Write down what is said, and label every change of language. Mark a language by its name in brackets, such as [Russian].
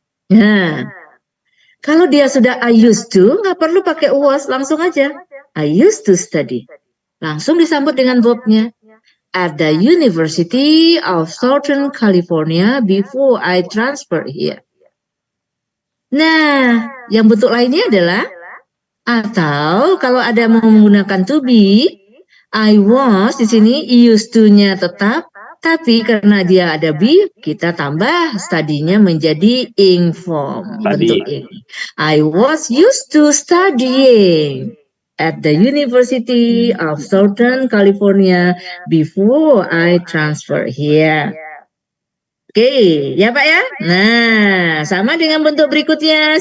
[Indonesian] Nah, kalau dia sudah I used to, nggak perlu pakai was, langsung aja. [English] I used to study. [Indonesian] Langsung disambut dengan verbnya. [English] at the University of Southern California before I transfer here. [Indonesian] Nah, yang bentuk lainnya adalah atau kalau ada mau menggunakan to be, I was di sini used to-nya tetap, tapi karena dia ada be, kita tambah study-nya menjadi ing form, bentuk ing. [English] I was used to studying at the University of Southern California before I transfer here. [Indonesian] Oke, ya Pak ya? Nah, sama dengan bentuk berikutnya.